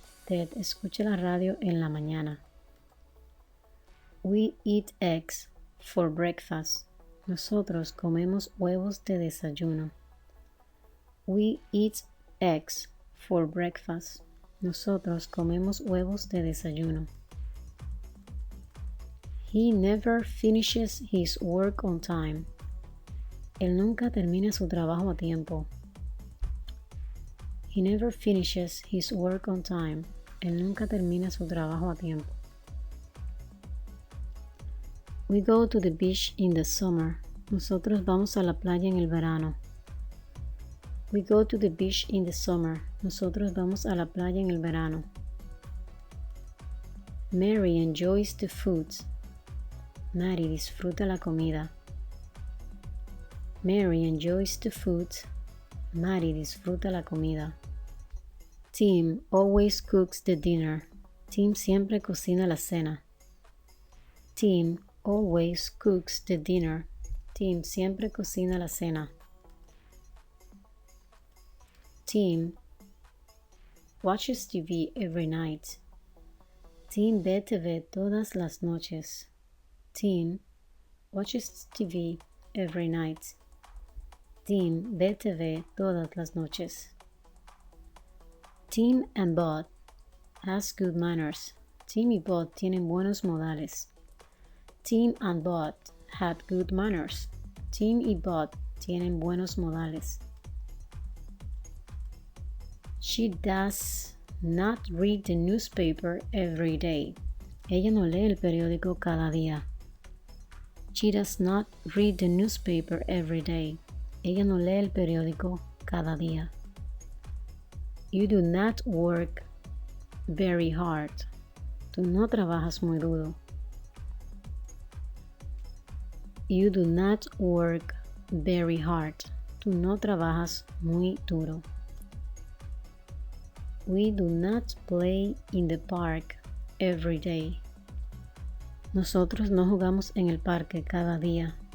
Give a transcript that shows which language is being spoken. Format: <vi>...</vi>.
<es>Ted escucha la radio en la mañana.</es> <en>We eat eggs for breakfast.</en> <es>Nosotros comemos huevos de desayuno.</es> <en>We eat eggs for breakfast.</en> <es>Nosotros comemos huevos de desayuno.</es> <en>He never finishes his work on time.</en> <es>Él nunca termina su trabajo a tiempo.</es> <en>He never finishes his work on time.</en> <es>Él nunca termina su trabajo a tiempo.</es> <en>We go to the beach in the summer.</en> <es>Nosotros vamos a la playa en el verano.</es> <en>We go to the beach in the summer.</en> <es>Nosotros vamos a la playa en el verano.</es> <en>Mary enjoys the food.</en> <es>Mary disfruta la comida.</es> <en>Mary enjoys the food.</en> <es>Mary disfruta la comida.</es> <en>Tim always cooks the dinner.</en> <es>Tim siempre cocina la cena.</es> <en>Tim always cooks the dinner.</en> <es>Tim siempre cocina la cena.</es> <en>Tim watches TV every night.</en> <es>Tim ve TV todas las noches.</es> <en>Tim watches TV every night.</en> <es>Tim ve TV todas las noches.</es> <en>Tim and Bud has good manners.</en> <es>Tim y Bud tienen buenos modales.</es> <en>Tim and Bud had good manners.</en> <es>Tim y Bud tienen buenos modales.</es> <en>She does not read the newspaper every day.</en> <es>Ella no lee el periódico cada día.</es> <en>She does not read the newspaper every day.</en> <es>Ella no lee el periódico cada día.</es> <en>You do not work very hard.</en> <es>Tú no trabajas muy duro.</es> <en>You do not work very hard.</en> <es>Tú no trabajas muy duro.</es> <en>We do not play in the park every day.</en> <es>Nosotros no jugamos en el parque cada día.</es>